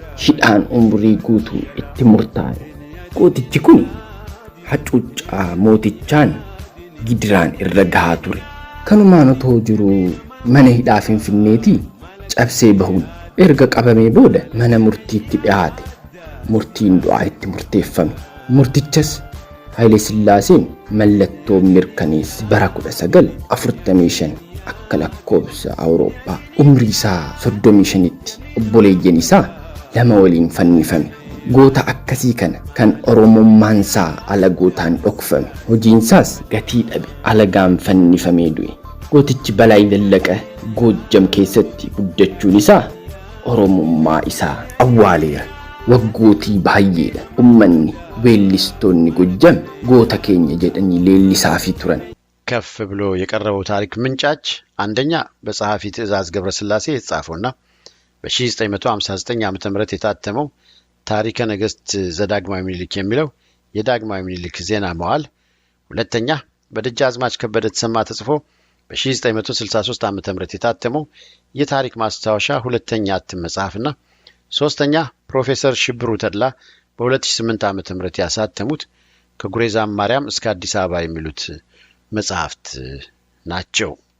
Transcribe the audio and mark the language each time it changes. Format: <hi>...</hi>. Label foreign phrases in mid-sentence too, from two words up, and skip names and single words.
<om>Hidhaan umrii guutuu itti murtaa'e. Gootichi kun hacuuccaa mootichaan gidiraan irra gahaa ture. Kanumaan otoo jiruu mana hidhaa Finfinneetii cabsee bahuun erga qabamee booda mana murtiitti dhiyaate. Murtiin du'aa itti murteeffame. Murtichas ኃይሌ ሥላሴን መለttoo mirkanees bara 1945 akka lakkoobsa Awurooppaa umrii isaa 35tti obboleeyyan isaa lama waliin fannifame. Goota akkasii kana kan Oromummaan isaa alagootaan dhokfame hojiin isaas gatii dhabe alagaan fannifamee du'e. Gootichi Balaay Zallaqaa Goojjam keessatti guddachuun isaa Oromummaa isaa awwaaleera. Waggootii baay'eedha ummanni weellistoonni Goojjam goota keenya jedhanii leellisaafii turan.</om> <am>ከፍ ብሎ የቀረበው ታሪክ ምንጫች አንደኛ በጸሐፊ ትእዛዝ ገብረስላሴ የተጻፈውና በ1959 ዓ.ም የታተመው ታሪከ ነገሥት ዘዳግማዊ ምኒልክ የሚለው የዳግማዊ ምኒልክ ዜና መዋዕል፣ ሁለተኛ በደጃዝማች ከበደ ተሰማ ተጽፎ በ1963 ዓ.ም የታተመው የታሪክ ማስታወሻ ሁለተኛ እትም መጽሐፍና ሶስተኛ ፕሮፌሰር ሽብሩ ተድላ በ2008 ዓ.ም ያሳተሙት ከጉሬዛ ማርያም እስከ አዲስ አበባ የሚሉት መጽሐፍት ናቸው።</am>